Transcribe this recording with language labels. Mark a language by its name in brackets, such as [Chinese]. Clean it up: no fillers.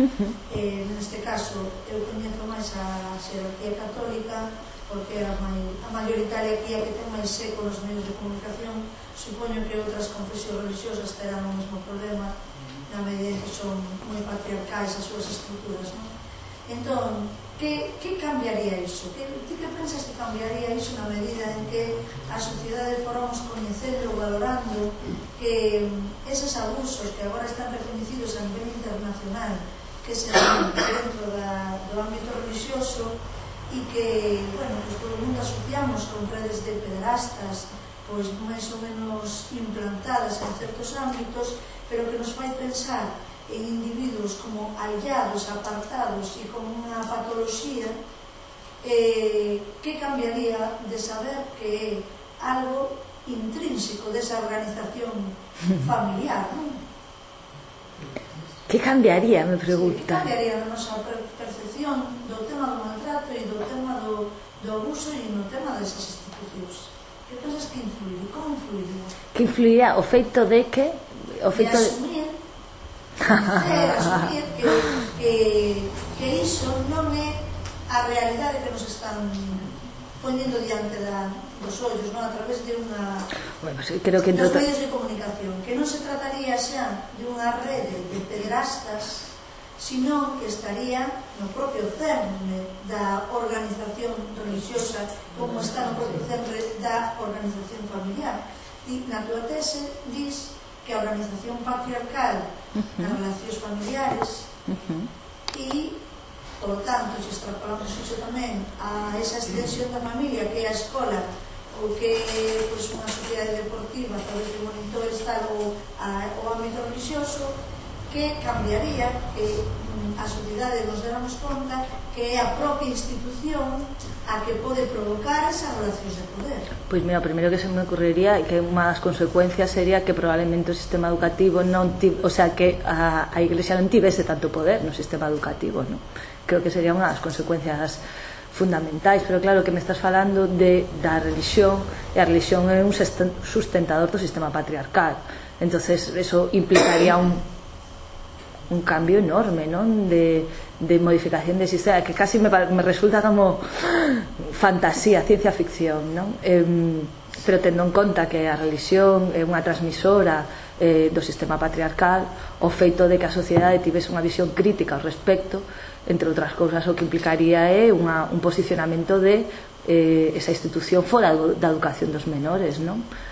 [Galician] Neste caso, eu coñezo máis a xerarquía católica porque a maioritaria aquí, a que ten máis seco nos medios de comunicación, supoño que outras confesións religiosas terán o mesmo problema na medida que son moi patriarcais as súas estruturas, ¿no? Entón, ¿Qué cambiaría iso? ¿Qué pensas que cambiaría iso na medida en que a sociedade foramos coñecendo ou valorando que esos abusos que agora están reconhecidos a nivel internacional, que se dan dentro do ámbito religioso e que, bueno, pues todo o mundo asociamos con redes de pederastas, pois pues, máis ou menos implantadas en certos ámbitos, pero que nos fai pensar en individuos como hallados, apartados [Spanish] y con una patología, ¿qué cambiaría de saber que algo intrínseco de esa organización familiar, ¿no? ¿Qué cambiaría, me pregunta? Sí, ¿qué cambiaría de nuestra percepción del tema del maltrato y del tema del abuso y del tema de esas instituciones? ¿Qué cosas que influiría? ¿Cómo influiría? ¿Qué influiría? [Galician] ¿O feito de qué? ¿O feito de asumir? Asumir que iso non é a realidade que nos están poñendo diante dos ollos, non? A través de unha, bueno, sí, creo que dos medios de comunicación, que non se trataría xa de unha rede de pederastas, sino que estaría no propio cerne da organización religiosa, como está no propio cerne da organización familiar. E na tua tese dis que a organización patriarcal das relacións familiares e, por tanto, se extrapolamos iso tamén a esa extensión da familia, que é a escola, ou que pues, unha sociedade deportiva, a través de monitor, está o ámbito religioso, que cambiaría que a sociedade nos deramos conta que é a propia institución a que pode provocar esas relacións de poder. Pois mira, o primeiro que se me ocorrería e que unha das consecuencias sería que probablemente o sistema educativo non tivese, o sea, que a Iglesia non tivese tanto poder no sistema educativo, non? Creo que sería unha das consecuencias fundamentais, pero claro que me estás falando de da religión, e a religión é un sustentador do sistema patriarcal. [Spanish] Entonces, eso implicaría un cambio enorme, non? De modificación de sistema, que casi me resulta como fantasía, ciencia ficción, non? [Galician] Pero tendo en conta que a religión é unha transmisora do sistema patriarcal, o feito de que a sociedade tivese unha visión crítica ao respecto, entre outras cousas, o que implicaría é un posicionamento de esa institución fora da educación dos menores, non?